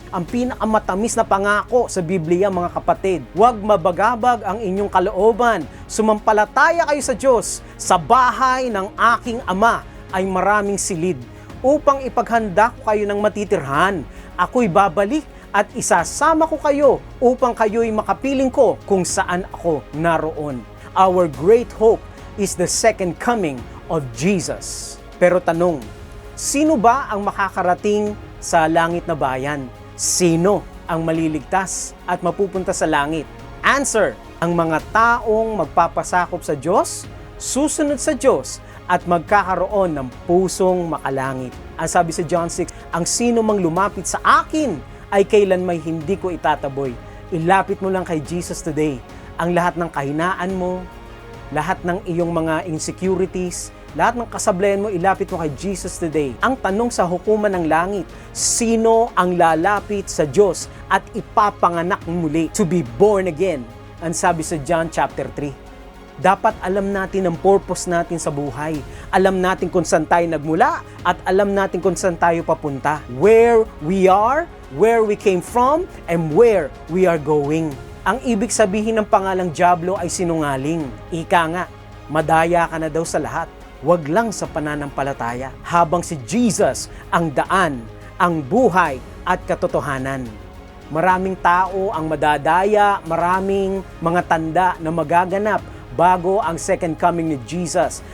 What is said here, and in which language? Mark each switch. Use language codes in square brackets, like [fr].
[tl] Ang pinakamatamis na pangako sa Biblia mga kapatid, huwag mabagabag ang inyong kalooban. Sumampalataya kayo sa Diyos. Sa bahay ng aking Ama ay maraming silid upang ipaghanda ko kayo ng matitirhan. Ako'y babalik at isasama ko kayo upang kayo'y makapiling ko kung saan ako naroon. [en] Our great hope is the second coming of Jesus. [tl] Pero tanong, sino ba ang makakarating sa langit na bayan? Sino ang maliligtas at mapupunta sa langit? Answer, ang mga taong magpapasakop sa Diyos, susunod sa Diyos, at magkakaroon ng pusong makalangit. Ang sabi sa John 6, ang sino mang lumapit sa akin ay kailanmay hindi ko itataboy. Ilapit mo lang kay Jesus today. Ang lahat ng kahinaan mo, lahat ng iyong mga insecurities, lahat ng kasablayan mo, ilapit mo kay Jesus today. Ang tanong sa hukuman ng langit, sino ang lalapit sa Diyos at ipapanganak muli [en] to be born again? [tl] Ang sabi sa John chapter 3. Dapat alam natin ang purpose natin sa buhay. Alam natin kung saan tayo nagmula at alam natin kung saan tayo papunta. [en] Where we are, where we came from, and where we are going. [tl] Ang ibig sabihin ng pangalang Diablo ay sinungaling. Ika nga, madaya ka na daw sa lahat. Wag lang sa pananampalataya. Habang si Jesus ang daan, ang buhay at katotohanan. Maraming tao ang madadaya, maraming mga tanda na magaganap bago ang second coming ni Jesus.